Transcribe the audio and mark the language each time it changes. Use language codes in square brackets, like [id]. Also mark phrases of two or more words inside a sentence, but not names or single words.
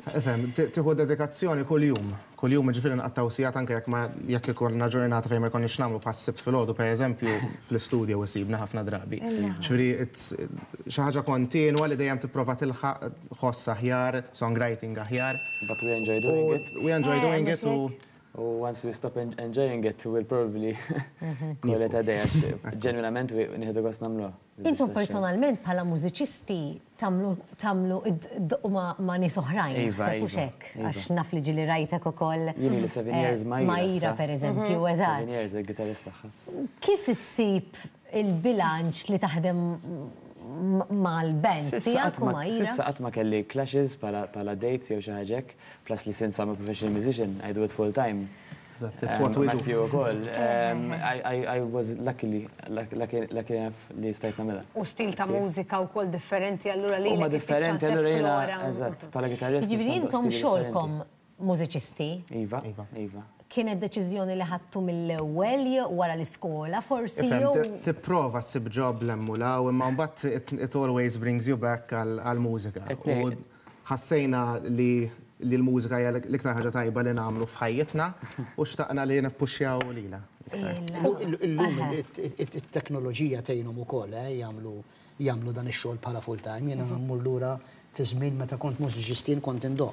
[mt] Tieħu dedikazzjoni kuljum. Kuljum ġifieri nqattaw sigħat anke jekk ikollna ġurnata fejn ma jkollniex nagħmlu pass-sibt filgħodu pereżempju fl-istudju isibna ħafna drabi. Ġifieri xi ħaġa kontinwa li dejjem tipprova tilħaq ħoss aħjar, songwriting aħjar. [en] But we enjoy doing it. We enjoy doing it once we stop enjoying it, we'll probably call it a day. [mt] Ġenwinament nieħdu gost nagħmluha. Intom personalment bħala mużiċisti tagħmlu id-doqqu ma' nies oħrajn. Sepp hekk għax naf li ġieli rajtek ukoll. Jien li 7 years Majra pereżempju, eżatt. 7 years il-gitarrist tagħha. Kif issib il-bilanċ li taħdem mal-band tiegħek u Majra? Sissa qatt ma kelli clashes bħala dates jew xi ħaġa hekk, plus li [en] since I'm a professional musician, I do it full time. It's what we do. Matthew ukoll. I was lucky enough [mt] li stajt nagħmilha. U stil ta' mużika wkoll differenti allura li huma differenti allura jiena eżatt bħala gitarrist. Jiġifieri intom xogħolkom mużiċisti. Iva. Kienet deċiżjoni li ħadtu mill-ewwel wara l-iskola forsi jew tipprova ssib job l-emmulaw imma mbagħad [en] it always brings you back [mt] għall-mużika. U ħassejna li l-mużika hija l-iktar ħaġa tajba li nagħmlu f'ħajjitna u xtaqna li nippuxxjaw lilha. Illum it-teknoloġija tgħinhom ukoll jagħmlu dan ix-xogħol bħala [en] full time. [mt] Jiena mmur lura fi żmien meta kont mużiċistin kont indoq.